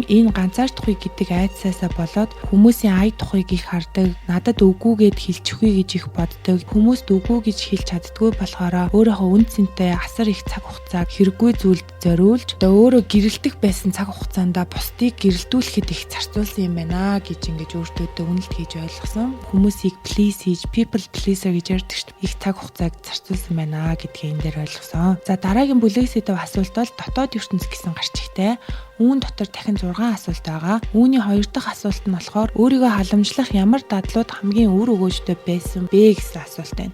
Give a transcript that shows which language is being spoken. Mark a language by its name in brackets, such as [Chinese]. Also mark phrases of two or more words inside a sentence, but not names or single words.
[Mongolian] Энэ ганцаардахгүй гэдэг айдсаасаа болоод хүмүүсийн ая тухыг их хардаг, надад үгүй гэд хэлчихгүй гэж их боддог. Хүмүүст үгүй гэж хэлж чаддгүй болохоор өөрийнхөө үн цэнтэй асар их цаг хугацааг хэрэггүй зүйлд зориулж одоо өөрөө гэрэлтэх байсан цаг хугацаанд бусдыг гэрэлтүүлэхэд их зарцуулсан юм байна гэж ингэж өөртөө үнэлт хийж ойлгосон. Хүмүүсийг please хийж [English] people pleaser [Mongolian] гэж ярьдаг шүү дээ. Их цаг хугацааг зарцуулсан байна гэдгийг энэ дээр ойлгосон. За дараагийн бүлэг сэдв асуулт бол дотоод ертөнц гэсэн гарчигтай. Үүн дотор дахин 6 асуулт байгаа. Үүний 2 дахь асуулт нь болохоор өөрийгөө халамжлах ямар дадлууд хамгийн үр өгөөжтэй байсан бэ гэсэн асуулт байна.